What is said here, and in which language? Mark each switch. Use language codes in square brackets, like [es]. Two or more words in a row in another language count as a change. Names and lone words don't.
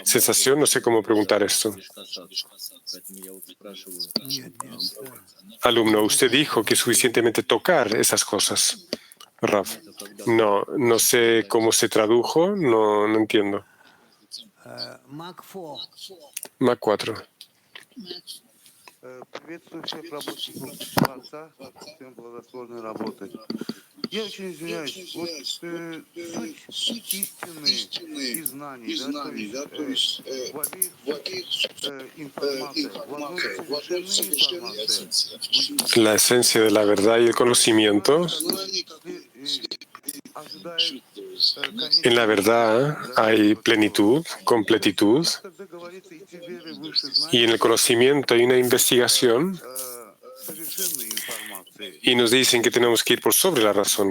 [es] No sé cómo preguntar esto. Alumno, usted dijo que es suficientemente tocar esas cosas. Rav, no sé cómo se tradujo, no entiendo. Mac 4. [ru] Приветствую всех рабочих Творца, всем благословенной работы. Я очень извиняюсь, вот суть истины и знаний, то есть в обеих информациях, в одной совершенной информации. [es] La esencia de la verdad y el conocimiento. En la verdad hay plenitud, completitud, y en el conocimiento hay una investigación, y nos dicen que tenemos que ir por sobre la razón.